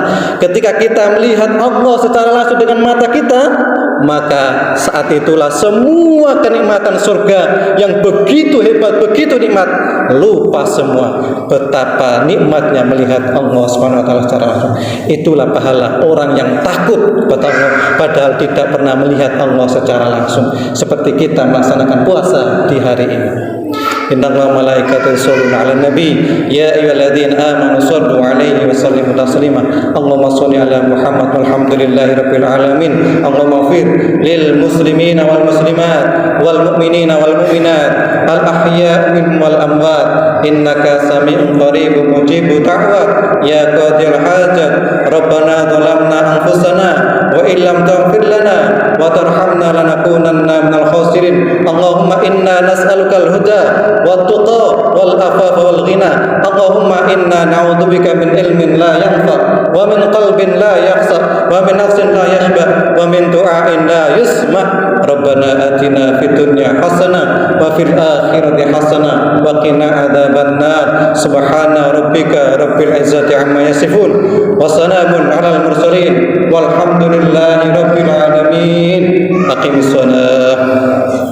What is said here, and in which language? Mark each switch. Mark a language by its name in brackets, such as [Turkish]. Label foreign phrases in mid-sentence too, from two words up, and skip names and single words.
[Indonesian] Ketika kita melihat Allah secara langsung dengan mata kita, maka saat itulah semua kenikmatan surga yang begitu hebat, begitu nikmat lupa semua betapa nikmatnya melihat [Arabic] الله سبحانه وتعالى [Indonesian] secara langsung. Itulah pahala orang yang takut kepada Allah padahal tidak pernah melihat Allah secara langsung. Seperti kita melaksanakan puasa di hari ini. [Arabic] إن الله وملائكته يصلون على النبي يا أيها الذين آمنوا صلوا عليه وسلموا تسليما. اللهم صل على محمد والحمد لله رب العالمين. اللهم اغفر للمسلمين والمسلمات والمؤمنين والمؤمنات الأحياء منهم والأموات إنك سميع قريب مجيب الدعوات يا قاضي الحاجات. ربنا ظلمنا أنفسنا وإن لم تغفر لنا وترحمنا لنكونن من الخاسرين. اللهم إنا نسألك الهدى والتقى والعفاف والغنى. اللهم إنا نعوذ بك من علم لا ينفع ومن قلب لا يخشع ومن نفس لا تشبع ومن دعاء لا يسمع. ربنا آتنا في الدنيا حسنة وفي الآخرة حسنة وقنا عذاب النار. سبحان ربك رب العزة عما يصفون وسلام على المرسلين والحمد لله رب العالمين. Aqimissalah.